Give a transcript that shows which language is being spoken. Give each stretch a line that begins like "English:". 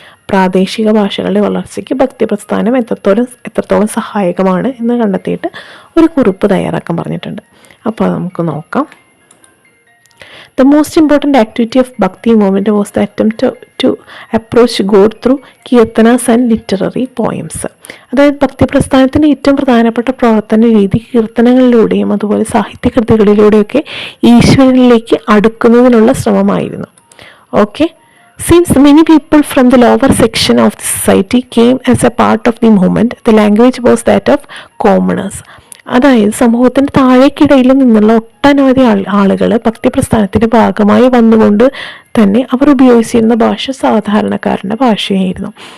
Malayalam: പ്രാദേശിക ഭാഷകളുടെ വളർച്ചയ്ക്ക് ഭക്തി പ്രസ്ഥാനം എത്രത്തോളം സഹായകമാണ് എന്ന് കണ്ടെത്തിയിട്ട് ഒരു കുറിപ്പ് തയ്യാറാക്കാൻ പറഞ്ഞിട്ടുണ്ട്. അപ്പോൾ നമുക്ക് നോക്കാം.
English: The most important activity of Bhakti movement was the attempt to approach God through kirtanas and literary poems.
Malayalam: അതായത് ഭക്തി പ്രസ്ഥാനത്തിൻ്റെ ഏറ്റവും പ്രധാനപ്പെട്ട പ്രവർത്തന രീതി കീർത്തനങ്ങളിലൂടെയും അതുപോലെ സാഹിത്യകൃതികളിലൂടെയൊക്കെ ഈശ്വരനിലേക്ക് അടുക്കുന്നതിനുള്ള ശ്രമമായിരുന്നു.
English: Okay, since many people from the lower section of the society came as a part of the movement, the language was that of commoners.
Malayalam: അതായത് സമൂഹത്തിൻ്റെ താഴേക്കിടയിൽ നിന്നുള്ള ഒട്ടനവധി ആളുകൾ ഭക്തിപ്രസ്ഥാനത്തിൻ്റെ ഭാഗമായി വന്നുകൊണ്ട് തന്നെ അവർ ഉപയോഗിച്ചിരുന്ന ഭാഷ സാധാരണക്കാരൻ്റെ ഭാഷയായിരുന്നു.